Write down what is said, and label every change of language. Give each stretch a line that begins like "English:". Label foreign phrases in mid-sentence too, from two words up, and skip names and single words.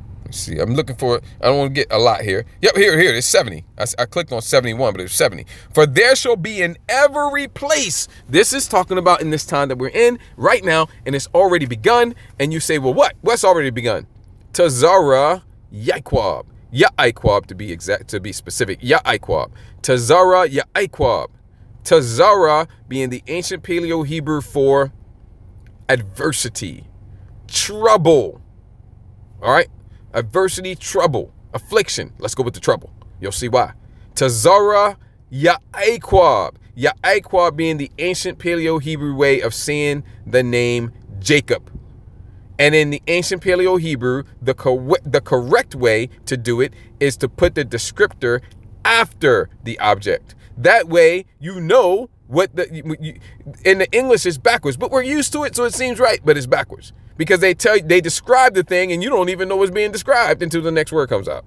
English: Let's see. I'm looking for, I don't want to get a lot here. Yep, here. It's 70. I clicked on 71, but it's 70. For there shall be in every place. This is talking about in this time that we're in right now, and it's already begun. And you say, well, what? What's already begun?
Hebrew: צרת יעקב.
English: Ya'iquab to be exact, to be specific.
Hebrew: יעקב. צרת יעקב.
English: Tazara being the ancient Paleo Hebrew for adversity, trouble. All right? Adversity, trouble, affliction. Let's go with the trouble. You'll see why.
Hebrew: צרת יעקב.
English: Ya'iquab being the ancient Paleo Hebrew way of saying the name Jacob. And in the ancient Paleo Hebrew, the correct way to do it is to put the descriptor after the object. That way, you know what in the English is backwards, but we're used to it, so it seems right, but it's backwards because they describe the thing and you don't even know what's being described until the next word comes out.